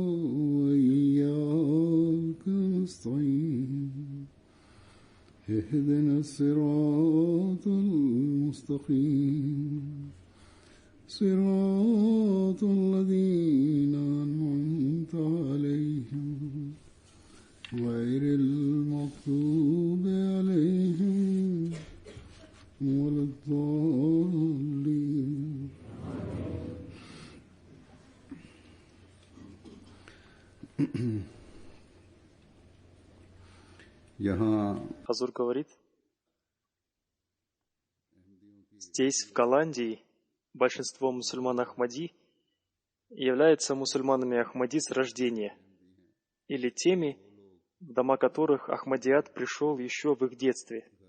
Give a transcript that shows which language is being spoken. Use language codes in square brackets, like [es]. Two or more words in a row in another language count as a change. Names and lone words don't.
[ar] وإياك نستعين اهدنا الصراط المستقيم صراط الذين أنعمت عليهم غير المغضوب عليهم ولا الضالين. [ru] Хазур говорит, здесь, в Голландии, большинство мусульман Ахмади являются мусульманами Ахмади с рождения, или теми, в дома которых Ахмадият пришел еще в их детстве.